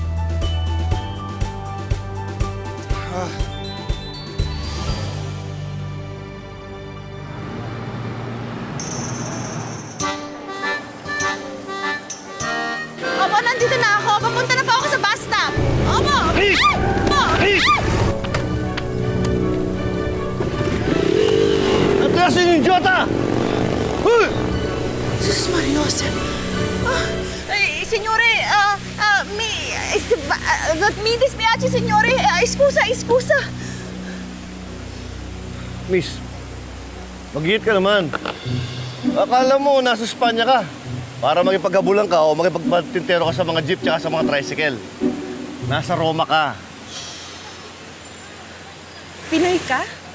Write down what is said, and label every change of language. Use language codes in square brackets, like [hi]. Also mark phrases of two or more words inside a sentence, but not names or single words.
[tl] Opo, nandito na ako. Papunta na po ako sa bus stop. Opo! Please! Opo! Please! Atrasin yung idiota! Huy! Sus Mariosa. [it] Signore, mi dispiace, signore. Scusa. [tl] Miss, mag-hit ka naman. Akala mo, nasa Espanya ka. Para makipaghabulan ka o makipagtintero ka sa mga jeep tsaka sa mga tricycle. Nasa Roma ka. Pinoy ka?